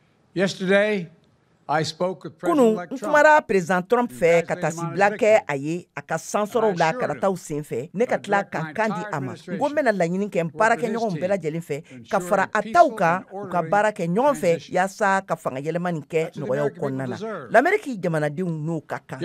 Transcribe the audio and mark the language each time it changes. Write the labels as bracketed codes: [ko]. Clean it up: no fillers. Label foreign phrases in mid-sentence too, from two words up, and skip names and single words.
[en] Yesterday, I spoke with [bm] Kunu [en] President-elect Trump. [bm] nkumara President Trump fɛ ka taa sibila kɛ a ye a ka sansɔrɔw la karataw senfɛ ne ka tila ka kan di a ma n ko n bɛna laɲini kɛ n baarakɛɲɔgɔnw bɛɛ lajɛlen fɛ ka fara a taw kan u ka baara kɛ ɲɔgɔn fɛ yaasa ka fanga yɛlɛma nin kɛ nɔgɔyaw kɔnɔna na lamɛriki jamanadenw n'o ka kan.